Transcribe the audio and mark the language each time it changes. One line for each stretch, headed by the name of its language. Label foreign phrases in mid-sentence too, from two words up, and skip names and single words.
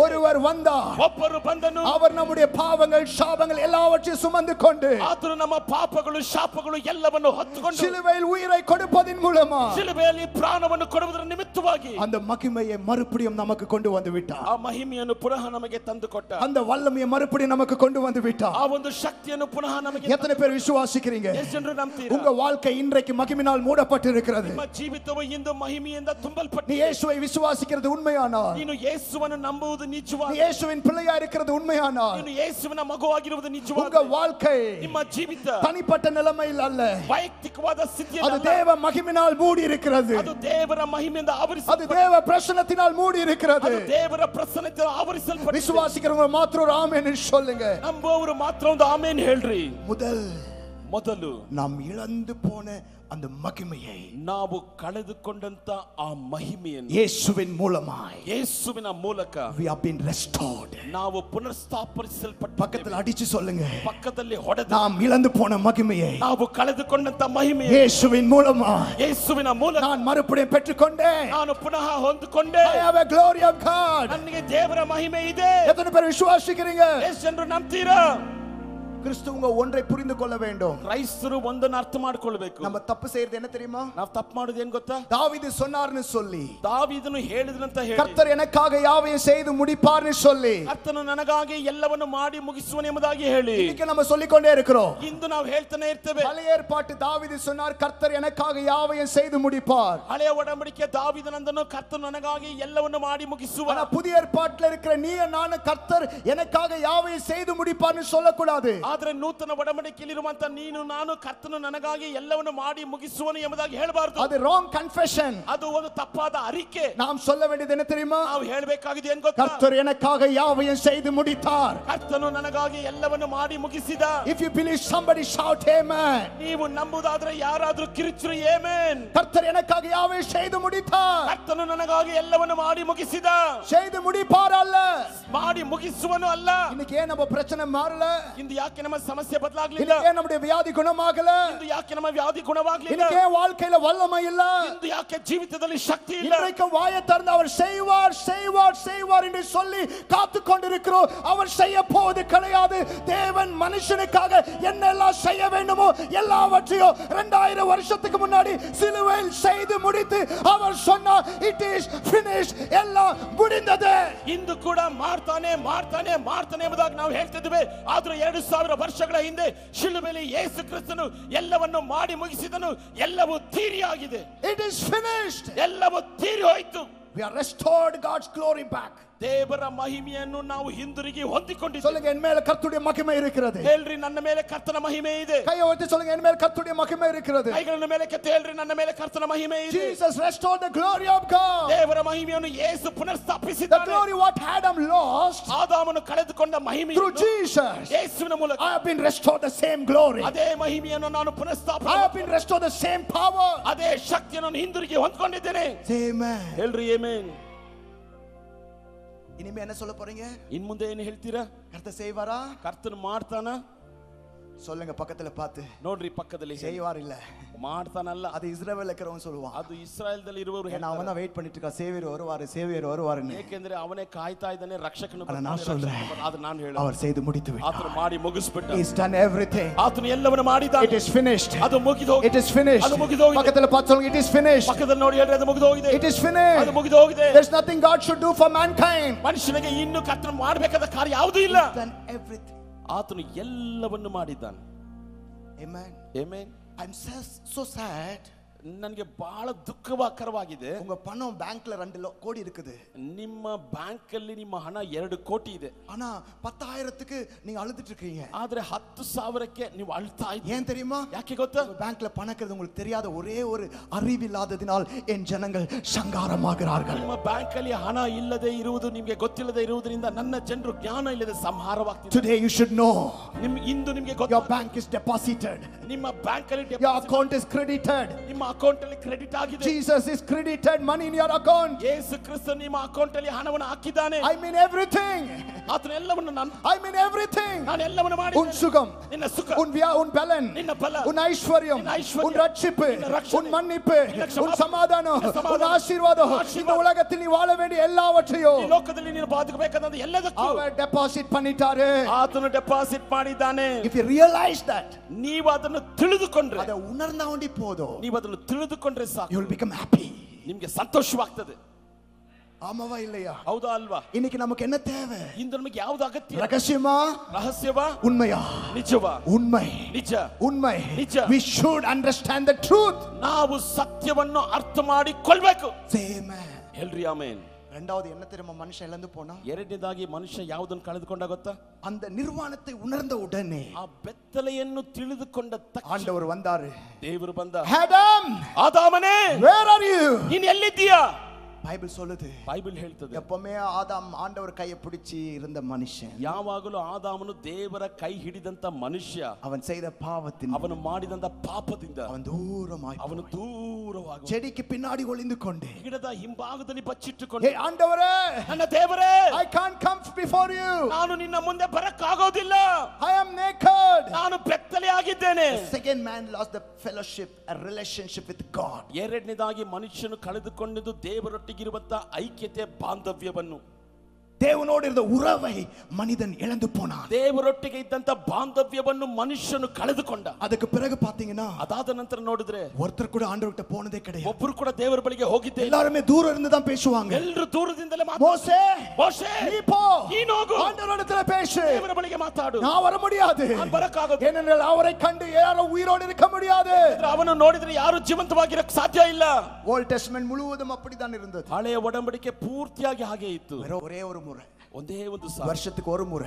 Tamil: ஒருவர் வந்தார்.
Kannada: ಒಬ್ಬರು ಬಂದನು.
Tamil: அவர் நம்முடைய பாவங்கள் சாபங்கள் எல்லாவற்றையும் சுமந்து கொண்டு
Kannada: ಆತನು ನಮ್ಮ ಪಾಪಗಳು ಶಾಪಗಳು ಎಲ್ಲವನ್ನು ಹೊತ್ತುಕೊಂಡು
Tamil: சிலுவையில் உயிரை கொடுப்பதின் மூலமா
Kannada: ಶಿಲುಬೆಯಲ್ಲಿ ಪ್ರಾಣವನ್ನು ಕೊಡುವುದರ ನಿಮಿತ್ತವಾಗಿ
Tamil: அந்த மகிமையை மறுபடியும் நமக்கு கொண்டு வந்து விட்டார்.
Kannada: ಆ ಮಹಿಮೆಯನ್ನು ಪುನಃ ನಮಗೆ ತಂದು ಕೊಟ್ಟ.
Tamil: அந்த வல்லமையை மறுபடியும் நமக்கு கொண்டு வந்து விட்டார்.
Kannada: ಆ ಒಂದು ಶಕ್ತಿಯನ್ನು ಪುನಃ ನಮಗೆ.
Tamil: எத்தனை பேர் விசுவாசிக்கிறீங்க?
Kannada: ಎಷ್ಟು ಜನರು ನಂಬ್ತೀರಾ?
Tamil: உங்க வாழ்க்கை இன்றைக்கு மகிமையினால் மூடப்பட்டு இருக்கிறது.
Kannada: ನಿಮ್ಮ ಜೀವಿತವು ಇಂದು ಮಹಿಮೆಯಿಂದ
Tamil: நீ
Kannada: ತುಂಬಲ್ಪಟ್ಟಿದೆ.
Tamil: இயேசுவை விசுவாசிக்கிறது உண்மையானால்,
Kannada: ನೀನು ಯೇಸುವನ್ನು ನಂಬುವುದು
Tamil: நீ
Kannada: ನಿಜವಾಗಿ,
Tamil: இயேசுவின் பிள்ளையா இருக்கிறது உண்மையானால்,
Kannada: ನೀನು ಯೇಸುವಿನ ಮಗುವಾಗಿರುವುದು
Tamil: உங்க
Kannada: ನಿಜವಾಗಿ,
Tamil: வாழ்க்கை
Kannada: ನಿಮ್ಮ ಜೀವಿತ
Tamil: தனிப்பட்ட நிலைமையில் அல்ல,
Kannada: ವೈಯಕ್ತಿಕವಾದ
Tamil: அது
Kannada: ಸ್ಥಿತಿಯಲ್ಲಿ
Tamil: தேவ மகிமையினால் மூடி இருக்கிறது.
Kannada: ಅದು ದೇವರ ಮಹಿಮೆಯಿಂದ
Tamil: அது
Kannada: ಆವರಿಸಲ್ಪಟ್ಟಿದೆ.
Tamil: தேவ பிரசன்னத்தினால் மூடி இருக்கிறது.
Kannada: ಅದು ದೇವರ ಪ್ರಸನ್ನತೆಯಿಂದ ಆವರಿಸಲ್ಪಟ್ಟಿದೆ.
Tamil: விசுவாசிக்கிறவங்க மாத்திரம் ஒரு ஆமென் சொல்லுங்க.
Kannada: ನಂಬುವವರು ಮಾತ್ರ ಒಂದು ಆಮೇನ್ ಹೇಳ್ರಿ. ಮೊದಲು
Tamil: நாம் இழந்து போன அந்த மகிமையை
Kannada: ನಾವು ಕಳೆದುಕೊಂಡಂತ ಆ ಮಹಿಮೆಯನ್ನು
Tamil: இயேசுவின் மூலமாய்,
Kannada: ಯೇಸುವಿನ ಮೂಲಕ
English: we have been restored.
Kannada: ನಾವು ಪುನರ್ಸ್ಥಾಪಿಸಲ್ಪಟ್ಟ.
Tamil: பக்கத்துல அடிச்சு சொல்லுங்க,
Kannada: ಪಕ್ಕದಲ್ಲಿ ಹೊಡೆದ
Tamil: நாம் இழந்து போன மகிமையை
Kannada: ನಾವು ಕಳೆದುಕೊಂಡಂತ ಮಹಿಮೆ
Tamil: இயேசுவின் மூலமாய்
Kannada: ಯೇಸುವಿನ ಮೂಲಕ
Tamil: நான் மறுபடியும் பெற்றுக்கொண்டேன்.
Kannada: ನಾನು ಪುನಃ ಹೊಂದಿಕೊಂಡೆ.
English: I have a glory of God.
Kannada: ನನಗೆ ದೇವರ ಮಹಿಮೆ ಇದೆ.
Tamil: எத்தனை பேர் விசுவாசிக்கிறீங்க?
Kannada: ಎಷ್ಟು ಜನರು ನಂಬ್ತೀರಾ?
Tamil: கிறிஸ்துவங்க ஒன்றை புரிந்து கொள்ள வேண்டும்.
Kannada: ಕ್ರೈಸ್ತರು ಒಂದನ್ನು ಅರ್ಥ ಮಾಡಿಕೊಳ್ಳಬೇಕು.
Tamil: நம்ம தப்பு செய்யறது என்ன தெரியுமா?
Kannada: ನಾವು ತಪ್ಪು ಮಾಡೋದು ಏನು ಗೊತ್ತಾ?
Tamil: தாவீது சொன்னார்னு சொல்லி,
Kannada: ದಾವೀದನು ಹೇಳಿದನಂತ ಹೇಳಿ,
Tamil: கர்த்தர் எனக்காக யாவையும் செய்து முடிப்பார்னு சொல்லி,
Kannada: ಕರ್ತನು ನನಗಾಗಿ ಎಲ್ಲವನ್ನು ಮಾಡಿ ಮುಗಿಸುವನು ಎಂಬುದಾಗಿ ಹೇಳಿ
Tamil: இன்னைக்கு நம்ம சொல்லிக்கொண்டே இருக்கிறோம்.
Kannada: ಇಂದು ನಾವು ಹೇಳ್ತಾನೆ ಇರ್ತೇವೆ.
Tamil: பழைய ஏற்பாட்டு தாவீது சொன்னார், கர்த்தர் எனக்காக யாவையும் செய்து முடிப்பார்.
Kannada: ಹಳೆಯ ಒಡಂಬಡಿಕೆ ದಾವೀದನಂದನು ಕರ್ತನು ನನಗಾಗಿ ಎಲ್ಲವನ್ನು ಮಾಡಿ ಮುಗಿಸುವ.
Tamil: ஆனா புதிய ஏற்பாட்டில் இருக்கிற நீ நானும் கர்த்தர் எனக்காக யாவையும் செய்து முடிப்பார்னு சொல்லக்கூடாது.
Kannada: ಆದ್ರೆ ನೂತನ ಒಡಂಬಡಿಕೆಯಲ್ಲಿರುವಂತ ನೀನು ನಾನು ಕರ್ತನು ನನಗಾಗಿ ಎಲ್ಲವನ್ನು ಮಾಡಿ ಮುಗಿಸುವನು ಎಂಬುದಾಗಿ ಹೇಳಬಾರದು.
Tamil: அது
English: wrong confession.
Kannada: ಅದು ಒಂದು ತಪ್ಪಾದ ಅರಿಕೆ.
Tamil: நாம் சொல்ல வேண்டியது என்ன தெரியுமா?
Kannada: ನಾವು ಹೇಳಬೇಕಾಗಿದೆ ಏನು ಗೊತ್ತಾ?
Tamil: கர்த்தர் எனக்காக யாவையும் செய்து முடித்தார்.
Kannada: ಕರ್ತನು ನನಗಾಗಿ ಎಲ್ಲವನ್ನು ಮಾಡಿ ಮುಗಿಸಿದ.
English: If you believe, somebody shout amen.
Kannada: ನೀವು ನಂಬುವುದಾದ್ರೆ ಯಾರಾದ್ರೂ ಕಿರುಚಿರಿ ಆಮೆನ್.
Tamil: கர்த்தர் எனக்காக யாவையும் செய்து முடித்தார்.
Kannada: ಕರ್ತನು ನನಗಾಗಿ ಎಲ್ಲವನ್ನು ಮಾಡಿ ಮುಗಿಸಿದ.
Tamil: செய்து முடிப்பார் அல்ல,
Kannada: ಮಾಡಿ ಮುಗಿಸುವನು ಅಲ್ಲ.
Tamil: இன்னைக்கு ஏன் நம்ம பிரச்சனை மாறல?
Kannada: ಇಂದು ಯಾಕೆ ನಮ್ಮ ಸಮಸ್ಯೆ ಬದಲಾಗಲಿಲ್ಲ?
Tamil: இன்னைக்கு ஏன் நம்முடைய வியாதி குணமாகல?
Kannada: ಇಂದು ಯಾಕೆ ನಮ್ಮ ವ್ಯಾಧಿ ಗುಣವಾಗಲಿಲ್ಲ?
Tamil: இன்னைக்கு ஏன் வாழ்க்கையில வல்லமை இல்ல?
Kannada: ಇಂದು ಯಾಕೆ ಜೀವಿತದಲ್ಲಿ ಶಕ್ತಿ ಇಲ್ಲ?
Tamil: இன்றைக்கு வாயை திறந்து அவர் செய்வார் செய்வார் செய்வார் என்று சொல்லி காத்து கொண்டிருக்கிறோம். அவர் செய்ய போவது கிடையாது. தேவன் மனுஷனுக்காக என்னெல்லாம் செய்ய வேண்டுமோ எல்லாவற்றையும் 2000 வருஷத்துக்கு முன்னாடி சிலுவையில் செய்து முடித்து அவர் சொன்னார்,
English: it is finished,
Tamil: எல்லாம் முடிந்தது.
Kannada: ಇಂದು ಕೂಡ ಮಾಡ್ತಾನೆ ಮಾಡ್ತಾನೆ ಮಾಡ್ತಾನೆ ಎಂಬುದಾಗಿ ನಾವು ಹೇಳ್ತಿದ್ದೇವೆ. ಆದ್ರೆ 2000 ವರ್ಷಗಳ ಹಿಂದೆ ಶಿಲುಬೆಯಲ್ಲಿ ಯೇಸು ಕ್ರಿಸ್ತನು ಎಲ್ಲವನ್ನು ಮಾಡಿ ಮುಗಿಸಿದನು. ಎಲ್ಲವೂ ತೀರಿಯಾಗಿದೆ.
English: It is finished.
Kannada: ಎಲ್ಲವೂ ತೀರಿ ಹೋಯಿತು.
English: We are restored God's glory back.
Kannada: ದೇವರ ಮಹಿಮೆಯನ್ನು ನಾವು ಹಿಂದಿರುಗಿ ಹೊಂದಿಕೊಂಡಿದ್ದೇವೆ.
Tamil: சொல்லுங்க, என் மேல கர்த்தருடைய மகிமை இருக்கிறது.
Kannada: ಹೇಳ್ರಿ, ನನ್ನ ಮೇಲೆ ಕರ್ತನ ಮಹಿಮೆ ಇದೆ.
Tamil: கையை உயர்த்தி சொல்லுங்க, என் மேல கர்த்தருடைய மகிமை இருக்கிறது.
Kannada: ಕೈಗಳನ್ನು ಮೇಲೆ ಕೆತ್ತಿ ಹೇಳ್ರಿ, ನನ್ನ ಮೇಲೆ ಕರ್ತನ ಮಹಿಮೆ ಇದೆ.
English: Jesus restored the glory of God.
Kannada: ದೇವರ ಮಹಿಮೆಯನ್ನು ಯೇಸು
English: The
Kannada: ಪುನರ್ಸ್ಥಾಪಿಸಿದ್ದಾನೆ.
English: glory what Adam lost,
Kannada: ಆದಾಮನು ಕಳೆದುಕೊಂಡ ಮಹಿಮೆ
English: through Jesus
Kannada: ಯೇಸುವಿನ ಮೂಲಕ
English: I have been restored the same glory.
Kannada: ಅದೇ ಮಹಿಮೆಯನ್ನು ನಾನು
English: I have
Kannada: ಪುನರ್ಸ್ಥಾಪನೆ,
English: been restored the same power.
Kannada: ಅದೇ ಶಕ್ತಿಯನ್ನು ಹಿಂದಿರುಗಿ ಹೊಂದ್ಕೊಂಡಿದ್ದೇನೆ.
English: Amen.
Kannada: ಹೇಳ್ರಿ ಆಮೆನ್.
Tamil: இனிமே என்ன சொல்ல போறீங்க?
Kannada: ಇನ್ ಮುಂದೆ ಏನು ಹೇಳ್ತೀರಾ?
Tamil: கர்த்தர் செய்வாரா?
Kannada: ಕರ್ತನು ಮಾಡ್ತಾನ?
Tamil: சொல்லுங்க பக்கத்துல பார்த்து.
Kannada: ನೋಡ್ರಿ ಪಕ್ಕದಲ್ಲಿ
Tamil: செய்வார் இல்ல
Kannada: ಮಾಡ್ತಾನಲ್ಲ.
Tamil: அது இஸ்ரவேல்ல இருக்கிறவன் சொல்லுவான்.
Kannada: ಅದು ಇಸ್ರಾಯೇಲ್ದಲ್ಲಿ ಇರುವವರು
Tamil: ஏன்னா அவன் தான் வெயிட் பண்ணிட்டு இருக்கா சேவியர் வருவாருன்னு.
Kannada: ಏಕೆಂದ್ರೆ ಅವನೇ ಕಾಯ್ತಾ ಇದ್ದಾನೆ ರಕ್ಷಕನು
Tamil: ஆனா நான் சொல்றேன்
Kannada: ಅದು ನಾನು ಹೇಳು
Tamil: அவர் செய்து முடித்து விட்டார்.
Kannada: ಆತನು ಮಾಡಿ ಮುಗಿಸಿಬಿಟ್ಟ.
English: He has done everything.
Kannada: ಆತನು ಎಲ್ಲವನ್ನೂ ಮಾಡಿದ್ದಾನೆ.
English: It is finished.
Kannada: ಅದು ಮುಗಿದು ಹೋಗಿದೆ.
English: It is finished.
Kannada: ಅದು ಮುಗಿದು ಹೋಗಿದೆ.
English: ಪಕ್ಕದಲ್ಲಿ
Tamil: பார்த்து சொல்லுங்க
English: it is finished.
Kannada: ಪಕ್ಕದಲ್ಲಿ ನೋಡಿ ಹೇಳ್ರಿ ಅದು ಮುಗಿದು ಹೋಗಿದೆ.
English: It is finished.
Kannada: ಅದು ಮುಗಿದು ಹೋಗಿದೆ.
English: There is nothing God should do for mankind.
Kannada: ಮನುಷ್ಯನಿಗೆ ಇನ್ನು ಕರ್ತನು ಮಾಡಬೇಕಾದ ಕಾರ್ಯ ಯಾವುದೂ ಇಲ್ಲ.
English: He has done everything.
Kannada: ಆತನು ಎಲ್ಲವನ್ನೂ ಮಾಡಿದ್ದಾನೆ.
English: Amen. Amen. I'm so sad.
Kannada: ನನಗೆ ಬಹಳ ದುಃಖಕರವಾಗಿದೆ.
Tamil: உங்க பணம் பேங்க்ல 2 கோடி இருக்குது.
Kannada: ನಿಮ್ಮ ಬ್ಯಾಂಕ್ ಅಲ್ಲಿ ನಿಮ್ಮ ಹಣ 2 ಕೋಟಿ ಇದೆ.
Tamil: ஆனா 10,000க்கு நீங்க அழுதுட்டு இருக்கீங்க.
Kannada: ಆದ್ರೆ 10,000ಕ್ಕೆ ನೀವು ಅಳ್ತಾ ಇದ್ದೀರಿ.
Tamil: ஏன் தெரியுமா?
Kannada: ಯಾಕೆ ಗೊತ್ತಾ?
Tamil: பேங்க்ல பணம் இருக்கிறது உங்களுக்கு தெரியாத ஒரே ஒரு அறிவில்லாததினால் என் ஜனங்கள் சங்காரமாகிறார்கள்.
Kannada: ನಿಮ್ಮ ಬ್ಯಾಂಕ್ ಅಲ್ಲಿ ಹಣ ಇಲ್ಲದೆ ಇರುವುದು ನಿಮಗೆ ಗೊತ್ತಿಲ್ಲದೆ ಇರುವುದರಿಂದ ನನ್ನ ಜನರು ಜ್ಞಾನ ಇಲ್ಲದೆ ಸಂಹಾರವಾಗ್ತಿದ್ದಾರೆ.
English: Today you should know.
Kannada: ಇಂದು ನಿಮಗೆ
English: Your bank is deposited.
Kannada: ನಿಮ್ಮ ಬ್ಯಾಂಕ್ ಅಲ್ಲಿ
English: Your account is credited.
Kannada: ನಿಮ್ಮ ಅಕೌಂಟ್ ಅಲ್ಲಿ ಕ್ರೆಡಿಟ್ ಆಗಿದೆ.
English: Jesus is credited money in your account.
Kannada: ಯೇಸು ಕ್ರಿಸ್ತ ನಿಮ್ಮ ಅಕೌಂಟ್ ಅಲ್ಲಿ ಹಣವನ್ನು ಹಾಕಿದ್ದಾನೆ.
English: I mean everything.
Kannada: ಆತನು ಎಲ್ಲವನ್ನು
English: I mean everything.
Kannada: ನಾನು ಎಲ್ಲವನ್ನು ಮಾಡಿದ್ದೇನೆ.
Tamil: உன் சுகம்,
Kannada: ನಿನ್ನ ಸುಖ,
Tamil: உன் பலன்,
Kannada: ನಿನ್ನ ಬಲ,
Tamil: உன் ஐஸ்வர்யம், உன் ரட்சிப்பு, உன் மன்னிப்பு, உன் சமாதானம், உன் ஆசீர்வாதம், இந்த உலகத்தில் நீ வாழ வேண்டிய எல்லாவற்றையும்
Kannada: ಈ ಲೋಕದಲ್ಲಿ ನೀನು ಬದುಕಬೇಕಾದ ಎಲ್ಲದಕ್ಕೂ
Tamil: அவர் டெபாசிட் பண்ணிட்டாரு.
Kannada: ಆತನು ಡೆಪಾಸಿಟ್ ಮಾಡಿದ್ದಾನೆ.
English: If you realize that,
Kannada: ನೀವು ಅದನ್ನು ತಿಳಿದುಕೊಂಡ್ರೆ, ಅದ ಉಣರ್ನಾ ಉಂಡಿ ಪೋದು, ನೀವು ಅದನ್ನು ತಿಳಿದುಕೊಂಡ್ರೆ ಸಾಕು,
English: you will become happy.
Kannada: ನಿಮಗೆ ಸಂತೋಷವಾಗ್ತದೆ.
Tamil: ஆமாவா இல்லையா?
Kannada: ಹೌದಾ ಅಲ್ವಾ?
Tamil: இன்னைக்கு நமக்கு என்ன தேவை?
Kannada: ಇಂದು ನಮಗೆ ಯಾವುದು ಅಗತ್ಯ?
Tamil: ரகசியமா,
Kannada: ರಹಸ್ಯವಾ,
Tamil: உண்மையா?
Kannada: ನಿಜವಾ,
Tamil: உண்மை,
Kannada: ನಿಜ,
Tamil: உண்மை,
Kannada: ನಿಜ.
English: We should understand the truth.
Kannada: ನಾವು ಸತ್ಯವನ್ನು ಅರ್ಥ ಮಾಡಿಕೊಳ್ಳಬೇಕು.
English: Amen.
Kannada: ಹೇಳ್ರಿ ಆಮೆನ್.
Tamil: ரெண்டாவது என்ன தெரியுமா மனுஷன் இழந்து போனா?
Kannada: ಎರಡನೇದಾಗಿ ಮನುಷ್ಯ ಯಾವುದನ್ನು ಕಳೆದುಕೊಂಡ ಗೊತ್ತಾ?
Tamil: அந்த நிர்வாணத்தை உணர்ந்த உடனே
Kannada: ಆ ಬೆತ್ತಲೆಯನ್ನು ತಿಳಿದುಕೊಂಡ ತಕ್ಷಣ
Tamil: ஆண்டவர் வந்தாரு.
Kannada: ದೇವರು ಬಂದ.
Tamil: ஆதாம்,
Kannada: ಆದಾಮನೇ,
English: where are you?
Kannada: ನೀನು ಎಲ್ಲಿದ್ದೀಯಾ?
Tamil: பைபிள் சொல்லுது.
Kannada: ಬೈಬಲ್ ಹೇಳ್ತದೆ,
Tamil: எப்பவுமே ஆதாம் ஆண்டவர் கையை பிடிச்சி இருந்த மனுஷன்.
Kannada: ಯಾವಾಗಲೂ ಆದಾಮನು ದೇವರ ಕೈ ಹಿಡಿದಂತ ಮನುಷ್ಯ.
Tamil: அவன் செய்த பாவத்தின்,
Kannada: ಅವನು ಮಾಡಿದಂತ ಪಾಪದಿಂದ
Tamil: அவன் தூரமாய்,
Kannada: ಅವನು ದೂರವಾಗಿ
Tamil: செடிக்கு பின்னாடி ஒளிந்து கொண்டு,
Kannada: ಗಿಡದ ಹಿಂಭಾಗದಲ್ಲಿ ಬಚ್ಚಿಟ್ಟುಕೊಂಡು,
Tamil: ஹே ஆண்டவரே,
Kannada: ನನ್ನ ದೇವರೇ,
English: I can't come before you.
Kannada: ನಾನು ನಿನ್ನ ಮುಂದೆ ಬರಕ್ಕಾಗೋದಿಲ್ಲ.
English: I am naked.
Kannada: ನಾನು ಬೆತ್ತಲೆ ಆಗಿದ್ದೇನೆ.
English: The second man lost the fellowship, a relationship with God.
Kannada: ಎರಡನೇದಾಗಿ ಮನುಷ್ಯನು ಕಳೆದುಕೊಂಡಿದ್ದು ದೇವರೊಟ್ಟಿಗಿರುವಂತ ಐಕ್ಯತೆ, ಬಾಂಧವ್ಯವನ್ನು.
Tamil: தேவனோடு இருந்த உறவை மனிதன் இழந்து போனான்.
Kannada: ದೇವರೊಟ್ಟಿಗೆ ಇದ್ದಂತ ಬಾಂಧವ್ಯವನ್ನು ಮನುಷ್ಯನು ಕಳೆದುಕೊಂಡ.
Tamil: ಅದಕ್ಕೆ பிறகு பாத்தீங்கன்னா,
Kannada: ಅದಾದ ನಂತರ ನೋಡಿದ್ರೆ
Tamil: ஒருத்தர் கூட ஆண்டவர்கிட்ட போனதே கிடையாது.
Kannada: ಒಬ್ಬರು ಕೂಡ ದೇವರ ಬಳಿಗೆ ಹೋಗಿದ್ದೆ ಇಲ್ಲ.
Tamil: எல்லாரும் தூரம் இருந்து தான் பேசுவாங்க.
Kannada: ಎಲ್ಲರೂ ದೂರದಿಂದಲೇ
Tamil: மோசே,
Kannada: ಮೋಶೆ,
Tamil: நீ போ,
Kannada: ನೀನು ಹೋಗು,
Tamil: ஆண்டவரிடத்துல பேசு,
Kannada: ದೇವರ ಬಳಿಗೆ ಮಾತಾಡು.
Tamil: நான் வர முடியாது,
Kannada: ನಾನು ಬರಕ್ಕಾಗೋದು.
Tamil: ஏனென்றால் அவரை கண்டு யாரும் உயிரோடு இருக்க முடியாது.
Kannada: ಅವನು ನೋಡಿದ್ರೆ ಯಾರು ಜೀವಂತವಾಗಿರಕ್ಕೆ ಸಾಧ್ಯ ಇಲ್ಲ.
English: Old Testament
Tamil: முழுவதும் அப்படிதான் இருந்தது.
Kannada: ಹಳೆಯ ಒಡಂಬಡಿಕೆ ಪೂರ್ತಿಯಾಗಿ ಹಾಗೆ ಇತ್ತು.
Tamil: ஒரே ஒரு முறை,
Kannada: ಒಂದೇ ಒಂದು
Tamil: வருஷத்துக்கு ஒரு முறை,